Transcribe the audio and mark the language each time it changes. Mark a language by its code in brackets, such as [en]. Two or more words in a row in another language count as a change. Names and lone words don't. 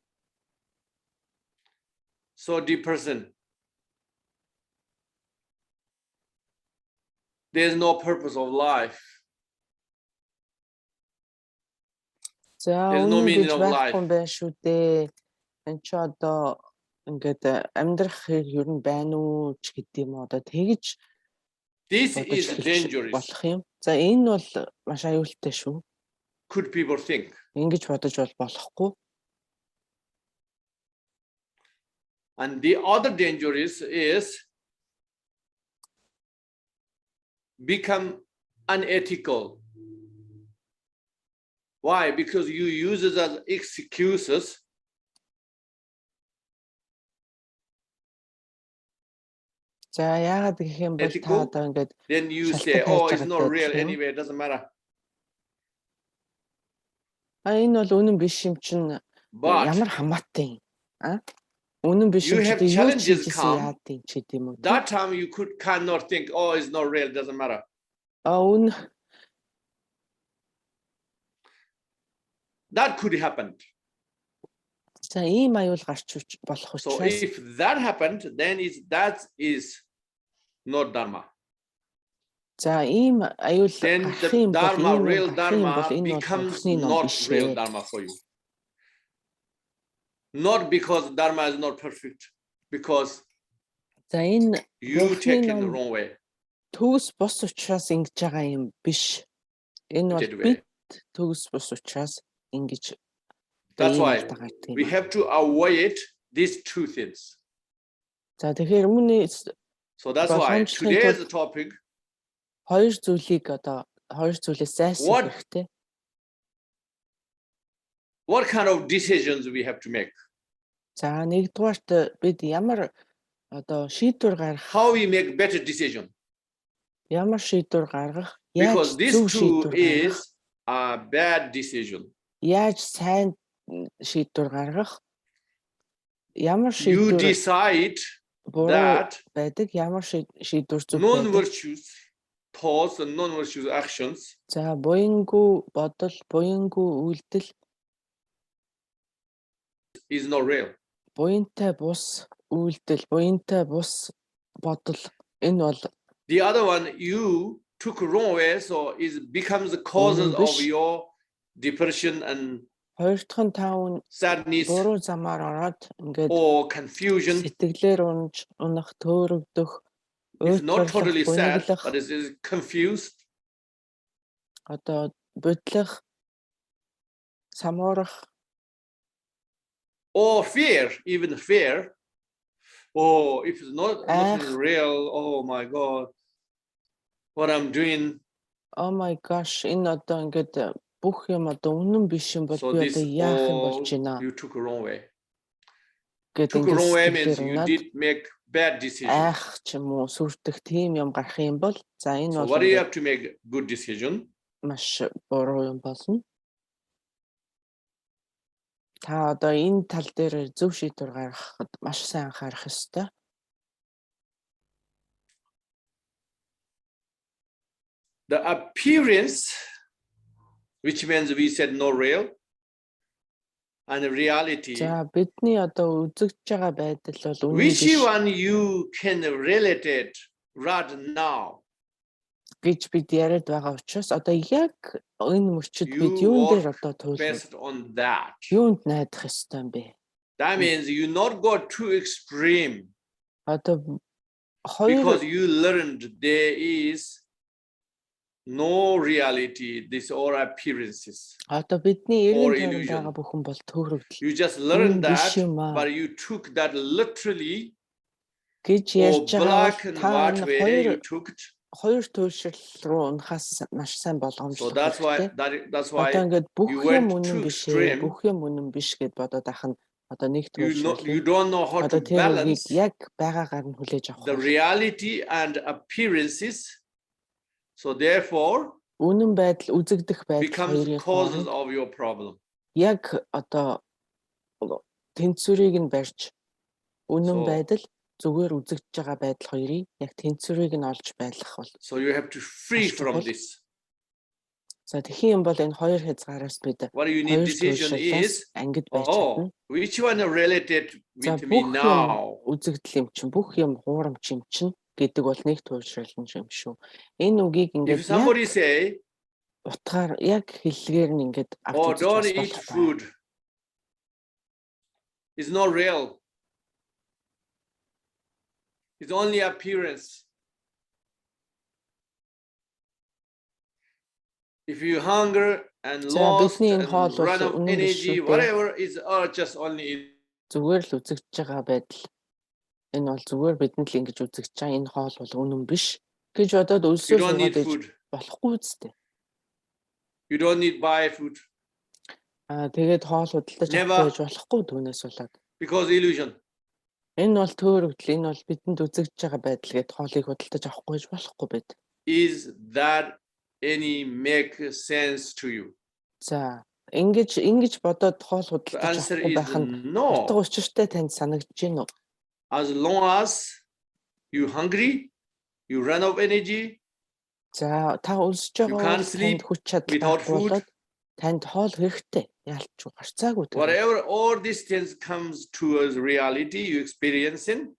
[en] So deep person. There's no purpose of life. There's no meaning of life. [mn] Шүү дээ. Энд ч одоо ингээд амьдрах хэрэг юу н байна уу ч гэдэг юм одоо тэгж [en] This is dangerous. [mn] болох юм. За энэ бол маш аюултай шүү. [en] Could people think? [mn] Ингэж бодож бол болохгүй. [en] And the other danger is become unethical. Why? Because you use it as excuses. [mn] За яагаад гэх юм бол та одоо ингээд [en] then you say, oh, it's not real anyway, it doesn't matter. [mn] Энэ бол үнэн биш юм чинь ямар хамаатай юм. Үнэн биш юм чинь юу ч яадын ч гэдэм үү. [en] That time you cannot think, oh, it's not real, it doesn't matter. [mn] Үнэн [en] that could happen. [mn] За ийм аюул гарч болох учраас. [en] So if that happened, then that is not dharma. [mn] За ийм аюул [en] then the dharma, real dharma becomes not real dharma for you. Not because dharma is not perfect, because you take it the wrong way. [mn] Төгс бос учраас ингэж байгаа юм биш. Энэ бол бид төгс бос учраас ингэж. [en] That's why we have to avoid these two things. [mn] За тэгэхээр өмнө [en] so that's why today's topic [mn] хоёр зүйлийг одоо хоёр зүйлээс зайлсхийх хэрэгтэй. [en] What kind of decisions we have to make? [mn] За нэгдүгээрт бид ямар одоо шийдвэр гаргах [en] how we make better decision? [mn] Ямар шийдвэр гаргах? [en] Because this too is a bad decision. [mn] Яаж сайн шийдвэр гаргах? Ямар шийдвэр [en] you decide that [mn] байдаг ямар шийдвэр зөв [en] non-virtuous thoughts and non-virtuous actions. [mn] За буянгүй бодол, буянгүй үйлдэл [en] is not real. [mn] Буянтай бус үйлдэл, буянтай бус бодол энэ бол [en] the other one you took wrong way, so it becomes the causes of your depression and sadness or confusion. It's not totally sad, but it is confused. Or fear, even fear. Oh, if it's not real, oh my God, what I'm doing. Oh my gosh, [mn] бүх юм одоо үнэн биш юм бол би одоо яах юм болж байна. [en] You took a wrong way. Took a wrong way means you did make bad decisions. [mn] Ах ч юм уу сүрдэх тийм юм гарах юм бол за энэ бол [en] what do you have to make good decision? [mn] Маш буруу юм болно. Та одоо энэ тал дээр зөв шийдвэр гаргахад маш сайн анхаарах ёстой. [en] The appearance, which means we said no real, and the reality. [mn] За бидний одоо үзэгдэж байгаа байдал бол үнэн биш. [en] Which one you can relate it right now? [mn] гэж бид яриад байгаа учраас одоо яг энэ мөчид бид [en] You [mn] юун дээр [en] work [mn] одоо туулах [en] based on that. [mn] юунд найдах ёстой юм бэ? [en] That means you not go too extreme [mn] Одоо хоёр [en] because you learned there is no reality, this or appearances. [mn] одоо бидний [en] Or [mn] 90 тойронд [en] illusion. [mn] байгаа бүхэн бол төөрөгдөл [en] You just learned [mn] биш [en] that, [mn] юм аа [en] but you took that literally [mn] гэж [en] or [mn] ярьж байгаа [en] black [mn] бол [en] and [mn] та [en] white [mn] энэ [en] way you took it. [mn] хоёр туйлшрал руу унахаас маш сайн [en] So [mn] болгоомжлох [en] that's why [mn] хэрэгтэй. [en] that's [mn] Одоо [en] why [mn] ингээд бүх [en] you [mn] юм [en] went [mn] үнэн [en] too [mn] биш [en] extreme. [mn] бүх юм үнэн биш гэд бодоод ахна. Одоо нэг туйлшрал. [en] You don't know how to [mn] Одоо тэр үгийг [en] balance [mn] яг байгаагаар нь хүлээж авах. [en] the reality and appearances. So therefore [mn] Үнэн байдал үзэгдэх байдал [en] becomes [mn] хоёрын [en] causes [mn] хооронд [en] of your problem. [mn] яг одоо тэнцвэрийг нь барьж үнэн [en] So- [mn] байдал зүгээр үзэгдэж байгаа байдал хоёрыг яг тэнцвэрийг нь олж байлгах бол. [en] So you have to free That's from all. this. [mn] За тэгхийн юм бол энэ хоёр хязгаараас бид [en] What you need [mn] хоёр [en] decision is, [mn] туйлшрлаас ангид байж чадна. [en] which one is related [mn] За [en] with me [mn] бүх [en] now? [mn] юм үзэгдэл юм чинь бүх юм хуурамч юм чинь гэдэг бол нэг туйлшрал юм шүү. Энэ үгийг [en] If [mn] ингээд [en] somebody [mn] яг [en] say, [mn] утгаар яг хэллэгээр нь ингээд авч [en] oh, [mn] үзэж [en] don't [mn] бас [en] eat [mn] болохгүй. [en] food. It's not real. It's only appearance. If you hunger and [mn] За, [en] lost [mn] бидний [en] and [mn] энэ хоол бол [en] run of [mn] үнэн биш [en] energy, [mn] шүү дээ. [en] whatever is just only [mn] Зүгээр л үзэгдэж байгаа байдал. Энэ бол зүгээр бидэнд л ингэж үзэгдэж байгаа энэ хоол бол үнэн биш гэж бодоод [en] you [mn] өлсөө [en] don't need [mn] суугаад иж [en] food. [mn] болохгүй үстэй. [en] You don't need buy food [mn] Тэгээд хоол худалдаж [en] Never. [mn] авахгүй байж болохгүй түүнээс болоод. [en] because illusion. [mn] Энэ бол төөрөгдөл, энэ бол бидэнд үзэгдэж байгаа байдал гэд хоолыг худалдаж авахгүй байж болохгүй байд. [en] Is that any make sense to you? [mn] За, ингэж бодоод хоол [en] The [mn] худалдаж [en] answer [mn] авахгүй [en] is [mn] байх нь [en] no. [mn] утга учиртай танд санагдаж байна уу? [en] As long as you hungry, you run out of energy, [mn] За, та өлсөж [en] You [mn] байгаа [en] can't [mn] бол [en] sleep [mn] танд хүч чадал [en] without [mn] байхгүй [en] food. [mn] болоод танд хоол хэрэгтэй. Яалч гарцаагүй тэр. [en] whatever all these things comes to us reality you experiencing,